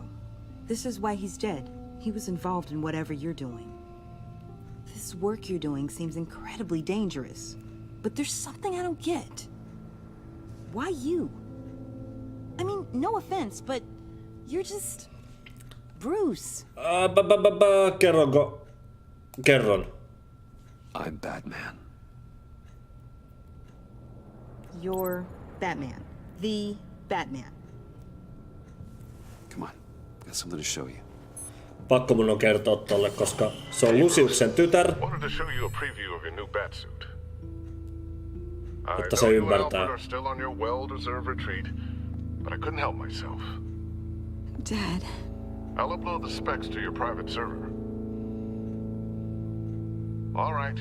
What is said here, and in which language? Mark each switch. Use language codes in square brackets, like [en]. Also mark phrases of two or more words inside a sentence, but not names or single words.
[en] This is why he's dead. He was involved in whatever you're doing. This work you're doing seems incredibly dangerous. But there's something I don't get. Why you? I mean, no offense, but you're just... Bruce. [fi] Kerronko? Kerron. [en] I'm Batman. You're Batman. The Batman. Come on. Got something to show you. [fi] Pakko mun on kertoa tolle, koska se on Luciuksen tytär. [en] Wanted to show you a preview of your new batsuit. I [fi] Jotta se [en] know you and [fi] ymmärtää. [en] Alfred are still on your well-deserved retreat, but I couldn't help myself. Dad. I'll upload the specs to your private server. All right.